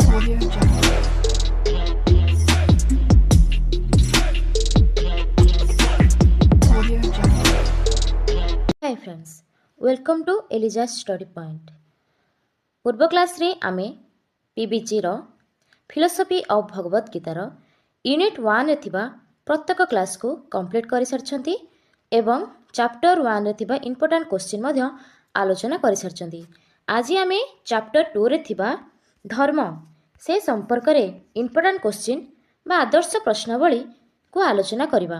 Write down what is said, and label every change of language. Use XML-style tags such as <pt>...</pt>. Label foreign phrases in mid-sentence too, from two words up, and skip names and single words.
<en>Audio Jungle. Audio Jungle. Hi friends, welcome to Elijah's Study Point.</en> <or>ପୂର୍ବ କ୍ଲାସ୍ରେ ଆମେ PBGର ଫିଲୋସଫି ଅଫ୍ ଭଗବତ ଗୀତାର ୟୁନିଟ୍ 1ରେ ଥିବା ପ୍ରତ୍ୟେକ କ୍ଲାସ୍କୁ କମ୍ପ୍ଲିଟ୍ କରିସାରିଛନ୍ତି ଏବଂ ଚାପ୍ଟର 1ରେ ଥିବା</or> <en>important question</en> <or>ମଧ୍ୟ ଆଲୋଚନା କରିସାରିଛନ୍ତି। ଆଜି ଆମେ ଚାପ୍ଟର 2ରେ ଥିବା ଧର୍ମ ସେ ସମ୍ପର୍କରେ</or> <en>important question</en> <or>ବା ଆଦର୍ଶ ପ୍ରଶ୍ନାବଳୀକୁ ଆଲୋଚନା କରିବା।</or>